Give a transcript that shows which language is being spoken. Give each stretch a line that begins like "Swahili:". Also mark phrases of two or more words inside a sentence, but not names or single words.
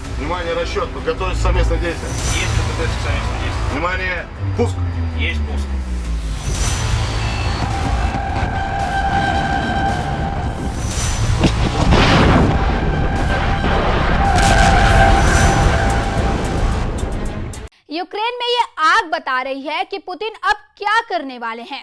Russian: Внимание, расчет. Подготовить совместное действие. Есть подготовить к совместному действию. Внимание, пуск. Есть пуск.
Hindi: यूक्रेन में ये आग बता रही है कि पुतिन अब क्या करने वाले हैं।